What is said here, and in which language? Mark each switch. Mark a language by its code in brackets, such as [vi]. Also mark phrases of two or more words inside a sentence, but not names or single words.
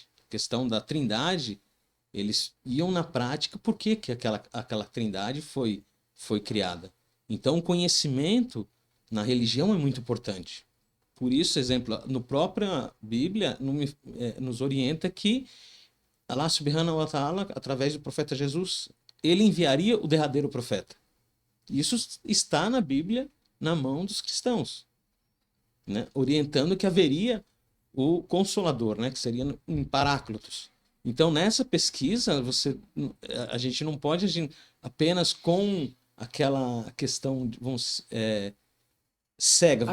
[pt] A questão da trindade, eles iam na prática por que aquela trindade foi criada. Então o conhecimento na religião é muito importante. Por isso, exemplo, no própria Bíblia nos orienta que [ar] الله سبحانه وتعالى, [pt] através do profeta Jesus, ele enviaria o derradeiro profeta. Isso está na Bíblia, na mão dos cristãos, né? Orientando que haveria o Consolador, né? Que seria um Paráclitos. Então, nessa pesquisa, a gente não pode agir apenas com aquela questão cega.